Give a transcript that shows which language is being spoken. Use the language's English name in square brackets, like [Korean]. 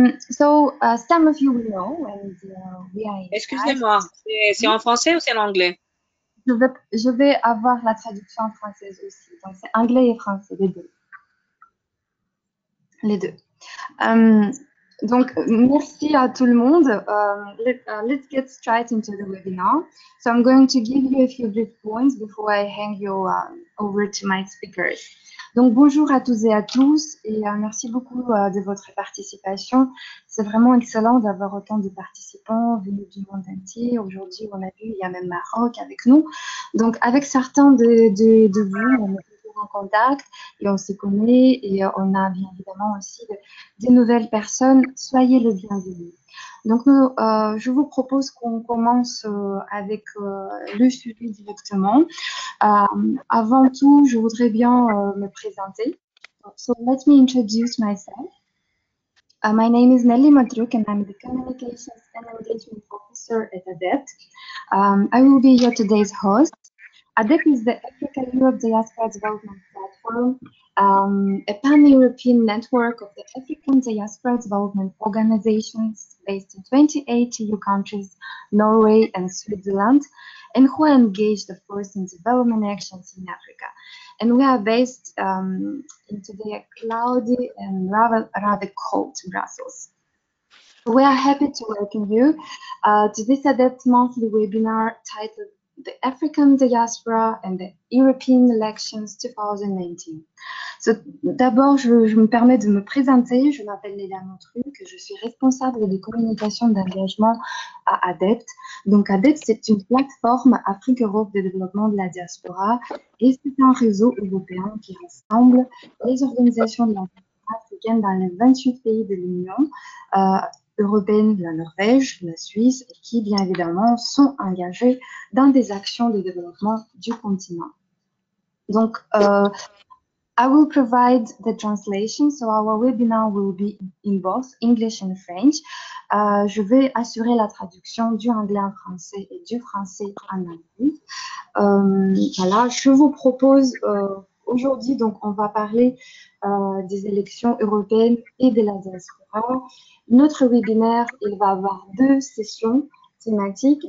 [English] So, some of you will know, and we are in [French] Excusez-moi, c'est en français ou c'est en anglais? Je vais avoir la traduction en française aussi. Donc, c'est anglais et français, les deux. Les deux. Donc, merci à tout le monde. [English] Let's get straight into the webinar. So I'm going to give you a few brief points before I hand you over to my speakers. [French] Donc, bonjour à tous et à tous et merci beaucoup de votre participation. C'est vraiment excellent d'avoir autant de participants venus du monde entier. Aujourd'hui, on a vu, il y a même Maroc avec nous. Donc, avec certains de vous, on est toujours en contact et on se connaît et on a bien évidemment aussi des nouvelles personnes. Soyez les bienvenus. Donc, je vous propose qu'on commence avec le sujet directement. Avant tout, je voudrais bien me présenter. [English] So, let me introduce myself. My name is Nelly Madruk and I'm the Communications and Engagement Officer at ADEPT. I will be your today's host. ADEPT is the Africa-Europe Diaspora Development Platform, a pan-European network of the African Diaspora Development Organizations based in 28 EU countries, Norway and Switzerland, and who are engaged, of course, in development actions in Africa. And we are based in today cloudy and rather cold Brussels. We are happy to welcome you to this ADEPT monthly webinar titled The African Diaspora and the European Elections 2019. [French] So, d'abord, je me permets de me présenter. Je m'appelle Léla Montruc, je suis responsable de communication d'engagement à ADEPT. Donc, ADEPT, c'est une plateforme Afrique-Europe de développement de la diaspora et c'est un réseau européen qui rassemble les organisations de la diaspora africaine dans les 28 pays de l'Union européenne, la Norvège, la Suisse, et qui, bien évidemment, sont engagés dans des actions de développement du continent. [English] Donc, I will provide the translation, so our webinar will be in both English and French. [French] Je vais assurer la traduction du anglais en français et du français en anglais. Voilà, je vous propose aujourd'hui, donc, on va parler des élections européennes et de la diaspora. Notre webinaire, il va avoir 2 sessions thématiques.